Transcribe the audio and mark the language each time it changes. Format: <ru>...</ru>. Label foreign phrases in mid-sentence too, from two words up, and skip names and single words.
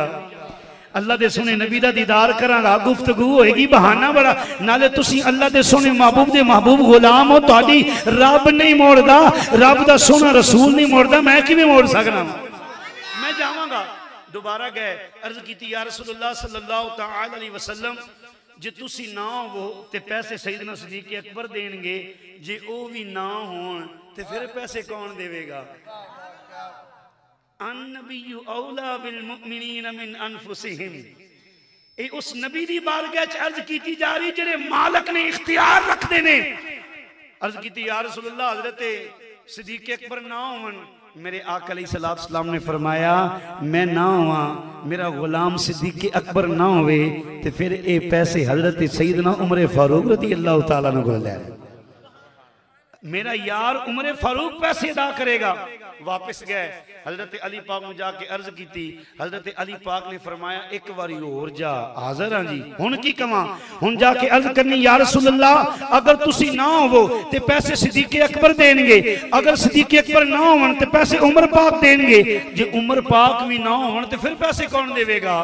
<pa>اللہ دے سوہنے نبی دا دیدار کرانگا، گفتگو ہوئے گی، بہانہ بڑا. نالے تسی اللہ دے سوہنے محبوب دے محبوب غلام ہو، تہاڈی رب نہیں موڑدا، رب دا سوہنا رسول نہیں موڑدا، میں کیویں موڑ سکناں? میں جاوانگا. دوبارہ گئے، عرض کی</pa> <ar>يا رسول الله صلى الله تعالى عليه وسلم</ar> <pa>جے تسی نہ ہو تے پیسے سیدنا صدیق اکبر دینگے، جے او بھی نہ ہون تے پھر پیسے کون دیوے گا?</pa> <ar>النبي أولى بالمؤمنين من أنفسهم.</ar> <pa>اے اس نبی دی بارگاہ چ عرض کی جا رہی جیہڑے مالک نے اختیار رکھدے نے. عرض کی یا رسول اللہ حضرت صدیق اکبر نہ ہوون، میرے آقا</pa> <ar>عليه الصلاة والسلام</ar> <pa>نے فرمایا میں نہ ہویا، میرا غلام صدیق اکبر نہ ہووے تے پھر اے پیسے حضرت سیدنا عمر فاروق</pa> <ar>رضي الله تعالى عنه</ar> <pa>کو لے، میرا یار عمر فاروق پیسے ادا کرے گا. واپس گئے، حضرت علی پاک نے جا کے عرض کی، حضرت علی پاک نے فرمایا اک واری ہور جا، حاضر ہاں جی، ہن کی کہواں? ہن جا کے عرض کرنی</pa> <ar>يا رسول الله</ar> <pa>اگر تسی نہ ہوو تے پیسے صدیق اکبر دینگے، اگر صدیق اکبر نہ ہوون تے پیسے عمر پاک دینگے، جے عمر پاک بھی نہ ہوون تے پھر پیسے کون دیوے گا?</pa>